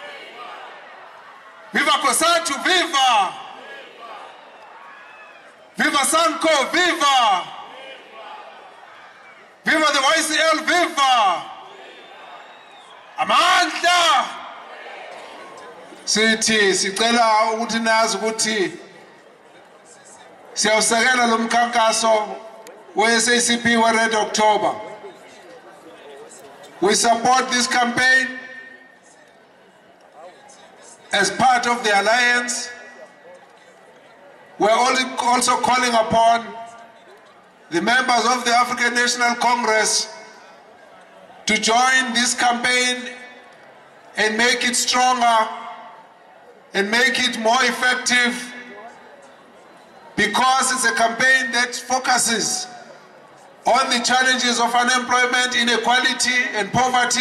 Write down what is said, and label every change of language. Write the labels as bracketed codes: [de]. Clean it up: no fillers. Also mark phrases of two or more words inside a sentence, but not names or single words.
[en] Viva COSATU, viva! Viva SANCO, viva! Viva the YCL, viva! [zu] Amandla! Sithi sicela ukuthi nazi ukuthi siyawusekela lo mkhankaso we-SACP we-Red October. [en] We support this campaign as part of the alliance. We're also calling upon the members of the African National Congress to join this campaign and make it stronger and make it more effective, because it's a campaign that focuses on the challenges of unemployment, inequality, and poverty.